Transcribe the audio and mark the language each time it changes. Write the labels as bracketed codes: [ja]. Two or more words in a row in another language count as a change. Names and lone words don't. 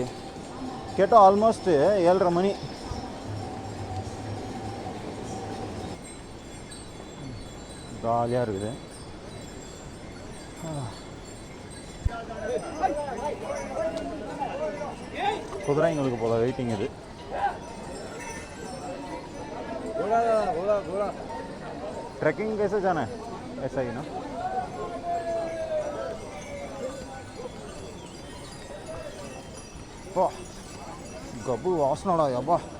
[ta] கேட்டால் ஆல்மோஸ்ட்டு 7:30 மணி. ஜாலியாக இருக்குது. குதிரைங்களுக்கு போல வெயிட்டிங் இது. [hi] ट्रैकिंग कैसे जाना है? ऐसा ही ना? गब्बू वासनाड़ा यब्बा.